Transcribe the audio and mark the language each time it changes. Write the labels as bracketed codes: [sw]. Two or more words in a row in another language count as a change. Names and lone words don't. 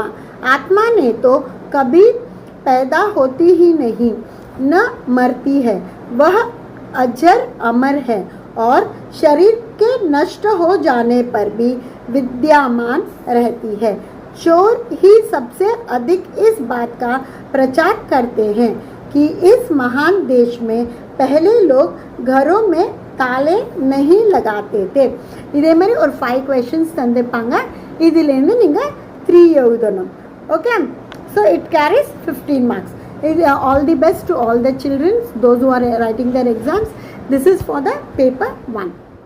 [hi] आत्मा ने तो कभी पैदा होती ही नहीं, न मरती है, वह अजर अमर है और शरीर के नष्ट हो जाने पर भी विद्यमान रहती है। चोर ही सबसे अधिक इस बात का प्रचार करते हैं कि इस महान देश में पहले लोग घरों में ताले नहीं लगाते थे. [ta] இதே மாதிரி ஒரு 5 questions தந்திருப்பாங்க. இதிலிருந்து நீங்கள் 3 எழுதணும். [en] Okay, so it carries 15 marks. All the best to all the children, those who are writing their exams. This is for the paper 1.